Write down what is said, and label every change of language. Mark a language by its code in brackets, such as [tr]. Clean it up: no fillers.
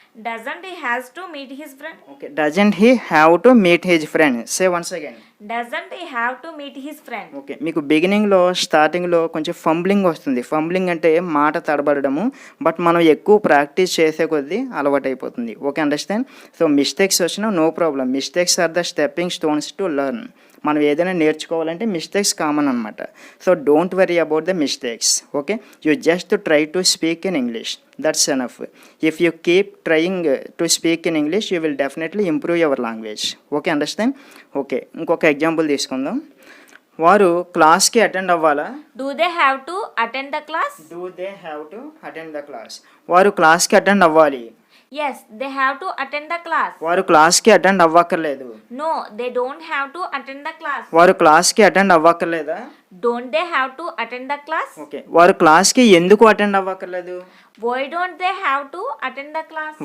[en] Doesn't he has to meet his friend? Okay, doesn't he have to meet his friend. Say once again. Doesn't he have to meet his friend? [te] Okay, మీకు బిగినింగ్లో స్టార్టింగ్లో కొంచెం fumbling వస్తుంది. Fumbling అంటే మాట తడబడము, but మనం ఎక్కువ practice చేసే కొద్దీ అలవాటు అయిపోతుంది. Okay, understand. [en] so mistakes [te] వచ్చినా [en] No problem. Mistakes are the stepping stones to learn. [te] మనం ఏదైనా నేర్చుకోవాలంటే మిస్టేక్స్ కామన్ అనమాట. [en] So don't worry about the mistakes. Okay, you just try to speak in English, that's enough. If you keep trying to speak in English you will definitely improve your language. [te] Okay, understand. Okay, ఇంకొక example తీసుకుందాం. వారు క్లాస్కి attend అవ్వాలా? [en] Do they have to attend the class? Do they have to attend the class. [te] వారు క్లాస్కి attend అవ్వాలి. [en] Yes, they have to attend the class. [te] వారు క్లాస్కి attend అవ్వక్కర్లేదు. [en] No, they don't have to attend the class. [te] వారు క్లాస్కి attend అవ్వక్కర్లేదా? [en] Don't they have to attend the class? [te] Okay, వారు క్లాస్కి ఎందుకు attend అవ్వక్కర్లేదు? [en] Why don't they have to attend the class?